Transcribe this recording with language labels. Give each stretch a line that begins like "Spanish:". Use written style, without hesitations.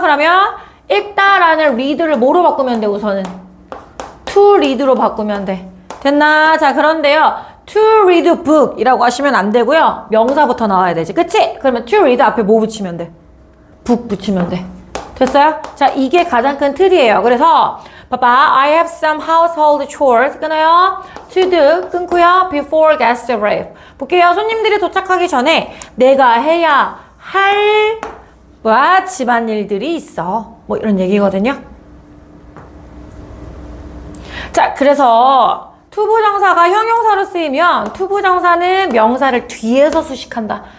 Korean: 그러면 읽다라는 read를 뭐로 바꾸면 돼? 우선은 to read로 바꾸면 돼. 됐나? 자, 그런데요.
English: to read book
Korean: 이라고 하시면 안 되고요. 명사부터 나와야 되지. 그치? 그러면 to read 앞에 뭐 붙이면 돼? book 붙이면 돼. 됐어요? 자, 이게 가장 큰 틀이에요. 그래서 봐봐.
English: I have some household chores
Korean: 끊어요.
English: to do
Korean: 끊고요.
English: before guests arrive.
Korean: 볼게요. 손님들이 도착하기 전에 내가 해야 할 집안일들이 있어. 뭐 이런 얘기거든요. 자, 그래서 투부정사가 형용사로 쓰이면 투부정사는 명사를 뒤에서 수식한다.